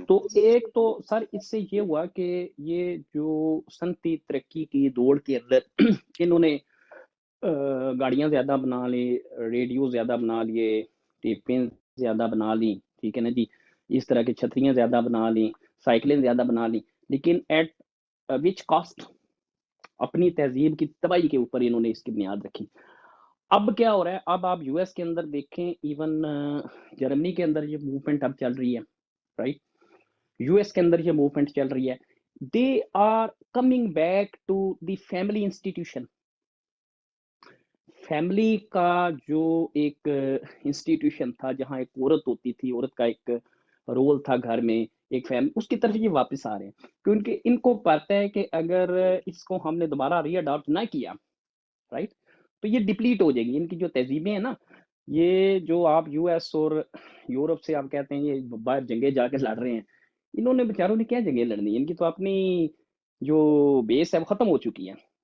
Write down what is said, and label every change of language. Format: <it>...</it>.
<ur>تو ایک تو سر اس سے یہ ہوا کہ یہ جو صنعتی ترقی کی دوڑ کے اندر انہوں نے گاڑیاں زیادہ بنا لی، ریڈیو زیادہ بنا لیے، ٹیپیں زیادہ بنا لی، ٹھیک ہے نا جی، اس طرح کی چھتریاں زیادہ بنا لی، سائیکلیں زیادہ بنا لی، لیکن</ur> <en>At which cost?</en> <ur>اپنی تہذیب کی تباہی کے اوپر انہوں نے اس کی بنیاد رکھی. اب کیا ہو رہا ہے، اب آپ یو ایس کے اندر دیکھیں، ایون جرمنی کے اندر یہ موومنٹ اب چل رہی ہے، رائٹ، یو ایس کے اندر یہ موومنٹ چل رہی ہے.</ur> <en>They are coming back to the family institution.</en> <ur>Family کا جو ایک انسٹیٹیوشن تھا جہاں ایک عورت ہوتی تھی، عورت کا ایک رول تھا گھر میں، ایک فیملی، اس کی طرف یہ واپس آ رہے ہیں کیونکہ ان کو پتہ ہے کہ اگر اس کو ہم نے دوبارہ ری اڈاپٹ نہ کیا، رائٹ، تو یہ ڈپلیٹ ہو جائے گی. ان کی جو تہذیبیں ہیں نا، یہ جو آپ یو ایس اور یورپ سے آپ کہتے ہیں یہ باہر جنگیں جا کے لڑ رہے ہیں، انہوں نے بیچاروں نے کیا جنگیں لڑنی، ان کی تو اپنی جو بیس ہے وہ ختم ہو چکی ہے.</ur>